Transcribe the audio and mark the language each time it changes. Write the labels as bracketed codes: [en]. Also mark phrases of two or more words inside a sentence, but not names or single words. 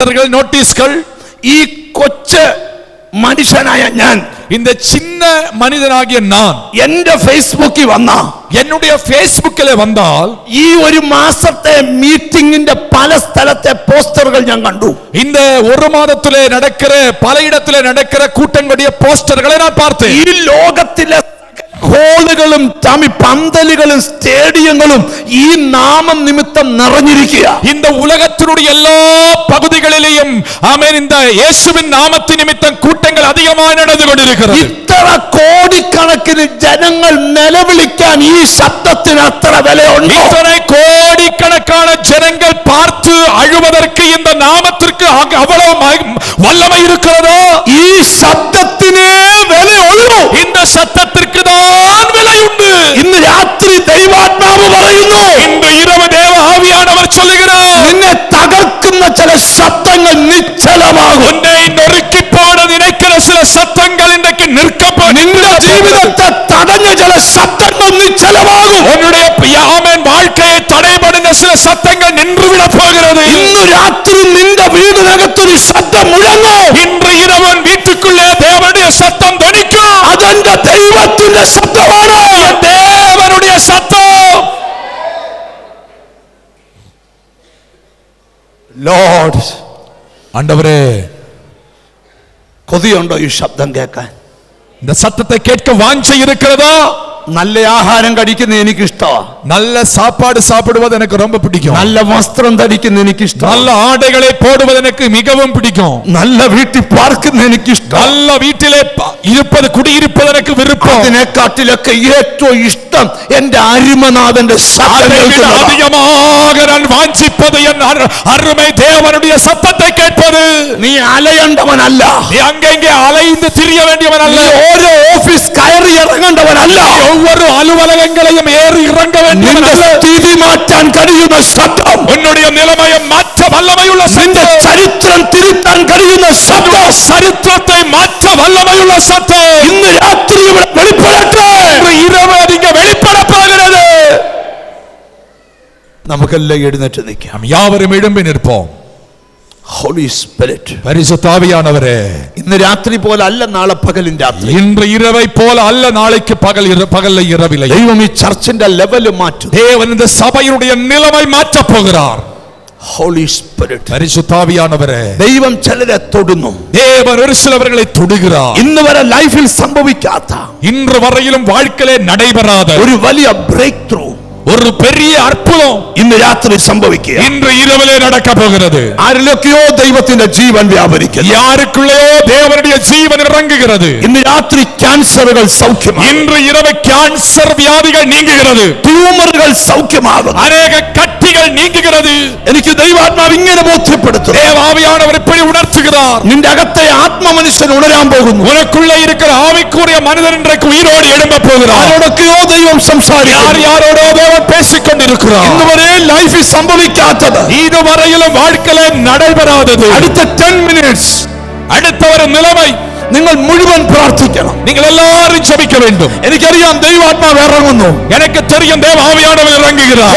[ml] നോട്ടീസുകൾ ഈ കൊച്ചു മനുഷ്യനായ ഞാൻ, [ta] இந்த சின்ன மனிதனாகிய நான் [ml] എന്റെ ഫേസ്ബുക്കിൽ വന്ന, [ta] என்னுடைய பேஸ்புக்கிலே வந்தால் [ml] ഈ ഒരു മാസത്തെ മീറ്റിംഗിന്റെ പല സ്ഥലത്തെ പോസ്റ്ററുകൾ ഞാൻ കണ്ടു. [ta] இந்த ஒரு மாதத்திலே நடக்கிற பல இடத்திலே நடக்கிற கூட்டங்களுடைய போஸ்டர்களை நான் பார்த்தேன். [ml] ഈ ലോകത്തിലെ ഹോളുകളും പന്തലുകളും സ്റ്റേഡിയങ്ങളും ഈ നാമം നിമിത്തം നിറഞ്ഞിരിക്കുക. [ta] இந்த உலகத்தினுடைய எல்லா பகுதிகளிலும் ஆமென் இந்த இயேசுவின் நாமத்தின் நிமித்தம் கூட்டங்கள் அதிகமாக நடந்து கொண்டிருக்கிறது. [ml] ഇത്ര കോടിക്കണക്കിന് ജനങ്ങൾ നിലവിളിക്കാൻ ഈ ശബ്ദത്തിന് അത്ര വിലയുണ്ട്. [ta] இத்தனை கோடிக்கணக்கான ஜனங்கள் பார்த்து அழுவதற்கு இந்த நாமத்திற்கு அவ்வளவு வல்லமை இருக்கிறதோ? [ml] ഈ ശബ്ദത്തിനെ വിലയുള്ളൂ. [ta] இந்த சத்தத்திற்கு தான் விலை உண்டு. [ml] ഇന്ന് രാത്രി ദൈവാത്മാവ് പറയുന്നു, [ta] இன்று இரவு தேவ ஆவியானவர் சொல்லுகிறார், [ml] നിന്നെ തകർക്കുന്ന ചില ശബ്ദങ്ങൾ നിശ്ചലമാകും. [ta] உன்னை நொறுக்கி போட நினைக்கிற சில சத்தங்கள் இன்றைக்கு நிற்கப்படும். [ml] നിന്റെ ജീവിതത്തെ തടഞ്ഞ ചില ശബ്ദങ്ങൾ നിശ്ചലമാകും. [ta] உன்னுடைய ஆமென் வாழ்க்கையை தடைபடுന്ന சில சத்தங்கள் நின்று விட போகிறது. [ml] ഇന്ന് രാത്രി നിന്റെ വീടിനകത്തൊരു ശബ്ദം മുഴങ്ങും. [ta] இன்று இரவு வீட்டுக்குள்ளே தேவனுடைய சத்தம் தொனிக்கும். [ml] അതെന്റെ ദൈവത്തിന്റെ ശബ്ദമാണ്, [ta] தேவனுடைய சத்தம். [ml] ലോർഡ്, [ta] ஆண்டவரே, [ml] കൊതിയുണ്ടോ ഈ ശബ്ദം കേൾക്കാൻ? [ta] இந்த சத்தத்தை கேட்க வாஞ்சை இருக்கிறதா? [ml] നല്ല ആഹാരം കഴിക്കുന്ന എനിക്ക് ഇഷ്ടമാണ്. [ta] நல்ல சாப்பாடு சாப்பிடுவது எனக்கு ரொம்ப பிடிக்கும். [ml] നല്ല വസ്ത്രം ധരിക്കുന്ന എനിക്ക് ഇഷ്ടമാണ്. [ta] நல்ல ஆடைகளை போடுவது எனக்கு மிகவும் பிடிக்கும். [ml] നല്ല വീട്ടിൽ പാർക്കുന്ന എനിക്ക് ഇഷ്ടം. [ta] நல்ல வீட்டிலே இருப்பது குடியிருப்பது எனக்கு விருப்பம். [ml] അതിനെക്കാട്ടിലൊക്കെ ഏറ്റവും ഇഷ്ടം എന്റെ അരുമനാഥന്റെ [ta] அதிகமாக நான் வாஞ்சிப்பது என் அருமை தேவனுடைய சத்தத்தை கேட்பது. [ml] നീ അലയണ്ടവനല്ല, [ta] நீ அங்கங்கே அலைந்து திரிய வேண்டியவன் அல்ல, [ml] ഓരോ ഓഫീസ് കയറി ഇറങ്ങേണ്ടവനല്ല, [ta] ஒவ்வொரு அலுவலகங்களையும் ஏறி இறங்க வேண்டியவன் அல்ல. [ml] സ്ഥിതി മാറ്റാൻ കഴിയുന്ന ശബ്ദം, [ta] உன்னுடைய நிலைமையை மாற்ற வல்லமையுள்ள [ml] നിന്റെ [ta] சத்தம், [ml] ചരിത്രം തിരുത്താൻ കഴിയുന്ന ശബ്ദം, [ta] சரித்திரத்தை மாற்ற வல்லமையுள்ள சத்தம் [ml] ഇന്ന് രാത്രി ഇവിടെ വെളിപ്പെടട്ടെ. [ta] இரவு நீங்க வெளிப்பட போகிறது. [ml] നമുക്കെല്ലാം എഴുന്നേറ്റ് നിൽക്കാം. [ta] நாம் யாவரும் எழும்பி நிற்போம். [ml] ഹോളി സ്പിരിറ്റ്, [ta] பரிசுத்த ஆவியானவரே, [ml] ഇന്ന് രാത്രി പോലെ അല്ല നാളെ പകലിൻ രാത്രി, [ta] இன்று இரவை போல அல்ல நாளைக்கு பகல்ல இரவில்லை. [ml] ദൈവം ഈ ചർച്ചിന്റെ ലെവല് മാറ്റും. [ta] தேவன் இந்த சபையினுடைய நிலைமை மாற்ற போகிறார். [ml] ഹോളി സ്പിരിറ്റ്, [ta] பரிசுத்த ஆவியானவரே, [ml] ദൈവം ചിലരെ തൊടുന്നു. [ta] தேவன் ஒரு சிலவர்களை தொடுகிறார். [ml] ഇന്ന് വരെ ലൈഫിൽ സംഭവിക്കാത്ത, [ta] இன்று വரைയിലും வாழ்க்கையிலே நடைபெறாத [ml] ഒരു വലിയ ബ്രേക്ക് ത്രൂ, [ta] ஒரு பெரிய அற்புதம் [ml] ഇന്ന് രാത്രി സംഭവിക്കുക. [ta] இன்று இரவிலே நடக்க போகிறது. [ml] ആരിലൊക്കെയോ ദൈവത്തിന്റെ ജീവൻ വ്യാപരിക്കുന്നു. [ta] யாருக்குள்ளேயோ தேவனுடைய ஜீவன் இறங்குகிறது. [ml] ഇന്ന് രാത്രി ക്യാൻസറുകൾ സൗഖ്യമാകും. [ta] இன்று இரவு கேன்சர் வியாதிகள் நீங்குகிறது. [ml] ട്യൂമറുകൾ സൗഖ്യമാകും. [ta] அநேக கட்டிகள் நீங்குகிறது. [ml] എനിക്ക് ദൈവാത്മാവ് ഇങ്ങനെ ബോധ്യപ്പെടുത്തും. [ta] தேவாவியானவர் இப்படி உணர்த்துகிறார். [ml] നിന്റെ അകത്തെ ആത്മമനുഷ്യൻ ഉണരാൻ പോകുന്നു. [ta] உனக்குள்ளே இருக்கிற ஆவிக்குரிய மனிதன் இன்றைக்கு உயிரோடு எழும்ப போகிறார். [ml] ആരോടൊക്കെയോ ദൈവം സംസാരിക്കും. [ta] யாரோடோ தேவன் பேசிக் கொண்டிருக்கிறார். [ml] ഇന്നുവരെ ലൈഫിൽ സംഭവിക്കാത്തത്, [ta] இதுவரையிலும் வாழ்க்கையில நடைபெறாதது, [ml] അടുത്ത 10 minutes [ta] அடுத்த ஒரு நிலைமை [ml] നിങ്ങൾ മുഴുവൻ പ്രാർത്ഥിക്കണം. [ta] நீங்கள் எல்லாரும் ஜெபிக்க வேண்டும். [ml] എനിക്കറിയാം ദൈവാത്മാവ് ഇറങ്ങുന്നു. [ta] எனக்கு தெரியும் தேவ ஆவியானவர் இறங்குகிறார்.